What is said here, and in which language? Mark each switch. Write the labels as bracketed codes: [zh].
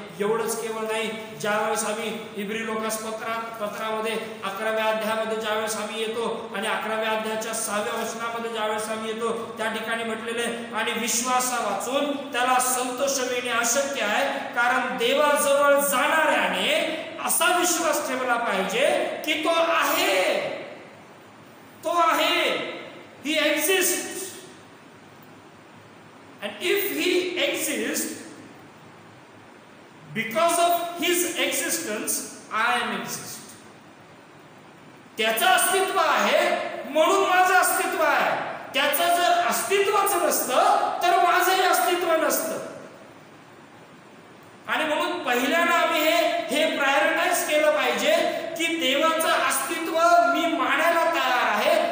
[mr] एवढंच केवळ नाही, ज्यावेळेस आम्ही इब्री लोकासपत्रामध्ये 11व्या अध्यायामध्ये ज्यावेळेस आम्ही येतो आणि 11व्या अध्यायाच्या 6व्या वचनामध्ये ज्यावेळेस आम्ही येतो, त्या ठिकाणी म्हटलेले आणि विश्वासा वाचून त्याला संतोष मिळणे अशक्य आहे, कारण देवाजवळ जाणाऱ्याने असा विश्वास ठेवला पाहिजे की तो आहे, तो आहे, [en] he exists. And if he exists, because of his existence, I am exist. [mr] त्याचं अस्तित्व आहे म्हणून माझं अस्तित्व आहे. त्याचं जर अस्तित्वच नसतं तर माझंही अस्तित्व नसतं. आणि म्हणून पहिल्यांदा आम्ही हे प्रायोरिटाइज केलं पाहिजे की देवाचं अस्तित्व मी मानायला तयार आहे.